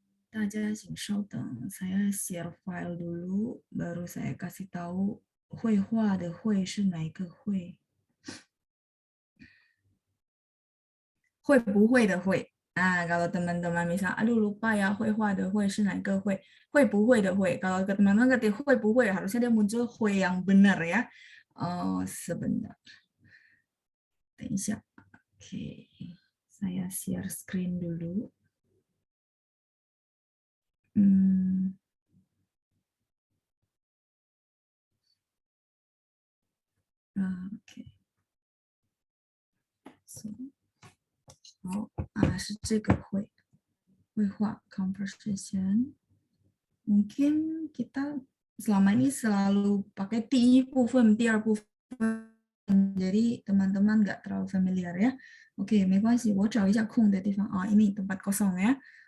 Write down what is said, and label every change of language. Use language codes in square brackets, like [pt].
[zh] 大家请稍等， [id] saya share file dulu, baru saya kasih tahu [zh] 绘画的绘是哪一个绘，会不会的会。 [id] Kalau teman-teman misal, aduh lupa ya [zh] 绘画的绘是哪个会？会不会的会。 [id] Kalau teman-teman ketik 会不会, harusnya dia muncul 会 yang benar ya. Sebentar. [zh] 等一下. [id] Oke. Saya share screen dulu. Oke. [zh] So, 好，是这个绘画 conversation. [id] Mungkin kita selama ini selalu pakai 第一部分、第二部分 jadi teman-teman nggak terlalu familiar ya. [zh] Oke, 没关系，我找一下空的地方啊， [id] ini tempat kosong ya.